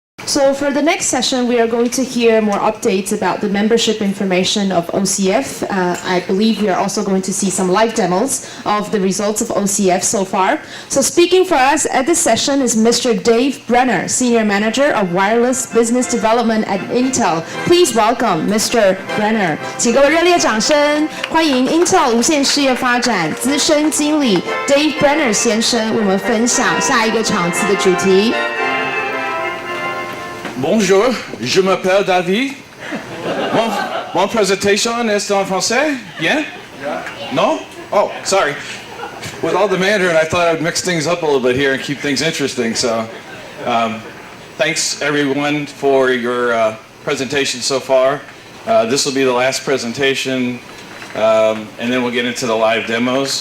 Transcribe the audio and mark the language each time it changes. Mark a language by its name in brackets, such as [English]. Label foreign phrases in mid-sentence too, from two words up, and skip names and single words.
[English] So for the next session, we are going to hear more updates about the membership information of OCF. I believe we are also going to see some live demos of the results of OCF so far. So speaking for us at this session is Mr. Dave Brenner, Senior Manager of Wireless Business Development at Intel. Please welcome Mr. Brenner. [Chinese] 请各位热烈掌声，欢迎 Intel 无线事业发展资深经理 Dave Brenner 先生为我们分享下一个场次的主题。 [French] Bonjour, je m'appelle David. Mon présentation est en français? Bien? [English] No? Oh, sorry. With all the Mandarin, I thought I would mix things up a little bit here and keep things interesting. So, thanks everyone for your presentation so far. This will be the last presentation, and then we'll get into the live demos.